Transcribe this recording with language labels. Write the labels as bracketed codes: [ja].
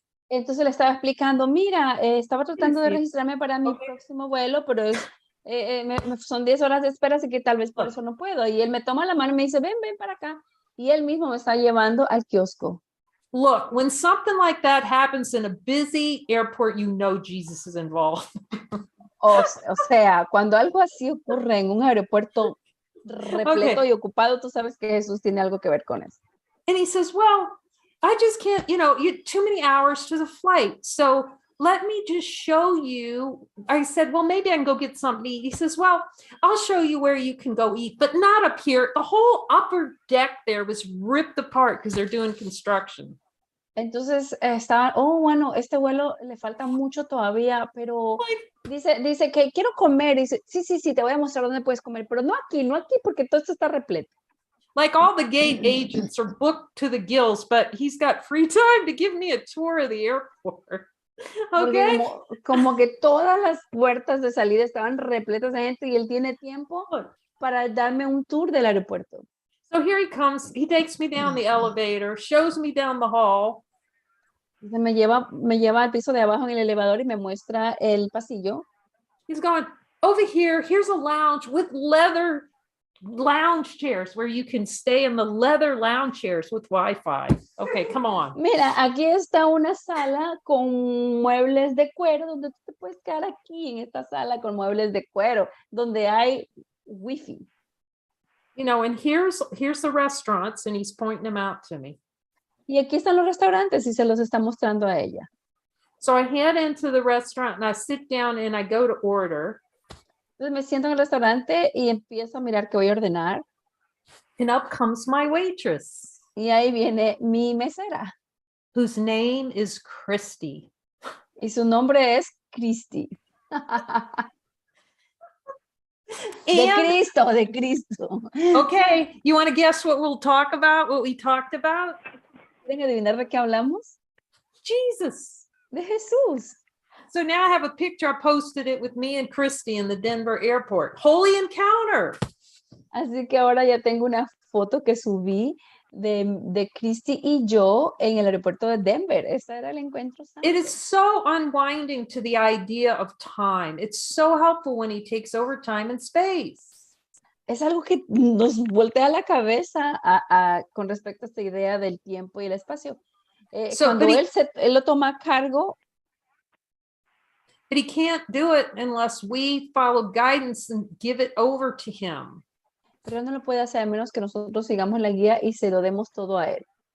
[es] Entonces le estaba explicando, mira, estaba tratando de registrarme para mi próximo vuelo, pero son 10 horas de espera, así que tal vez por eso no puedo. Y él me toma la mano y me dice, ven para acá. Y él mismo me está llevando al kiosco. [en] Look, when something like that happens in a busy airport, you know Jesus is involved. [es] O sea, cuando algo así ocurre en un aeropuerto repleto y ocupado, tú sabes que Jesús tiene algo que ver con eso. [en] And he says, well, I just can't, you too many hours to the flight. So let me just show you. I said, well, maybe I can go get something to eat. He says, well, I'll show you where you can go eat, but not up here. The whole upper deck there was ripped apart because they're doing construction. [es] Entonces bueno, este vuelo le falta mucho todavía, pero dice que quiero comer. Dice, sí, te voy a mostrar dónde puedes comer, pero no aquí, porque todo esto está repleto. [en] Like all the gate agents are booked to the gills, but he's got free time to give me a tour of the airport. Okay. [es] Como que todas las puertas de salida estaban repletas de gente y él tiene tiempo para darme un tour del aeropuerto. [en] So here he comes. He takes me down the elevator, shows me down the hall. [es] Entonces me lleva al piso de abajo en el elevador y me muestra el pasillo. [en] He's going, over here, here's a lounge with leather lounge chairs where you can stay in the leather lounge chairs with Wi-Fi. Okay, come on. [es] Mira, aquí está una sala con muebles de cuero, donde tú te puedes quedar aquí en esta sala con muebles de cuero, donde hay wifi. [en] You know, and here's the restaurants, and he's pointing them out to me. [es] Y aquí están los restaurantes y se los está mostrando a ella. [en] So I head into the restaurant and I sit down and I go to order. [es] Entonces me siento en el restaurante y empiezo a mirar qué voy a ordenar. [en] And up comes my waitress, [es] Y ahí viene mi mesera. [en] whose name is Christy. [es] Y su nombre es Christy. De Cristo. [en] Okay, you want to guess what we'll talk about, what we talked about? [es] ¿Quieren adivinar de qué hablamos? [en] Jesus. [es] De Jesús. [en] So now I have a picture. I posted it with me and Christy in the Denver airport. Holy encounter. [es] Así que ahora ya tengo una foto que subí de Christy y yo en el aeropuerto de Denver. Ese era el encuentro santo. [en] It is so unwinding to the idea of time. It's so helpful when he takes over time and space. [es] Es algo que nos voltea la cabeza con respecto a esta idea del tiempo y el espacio. Cuando él lo toma a cargo. [en] But he can't do it unless we follow guidance and give it over to him. [es] Pero no lo puede hacer a menos que nosotros sigamos la guía y se lo demos todo a él.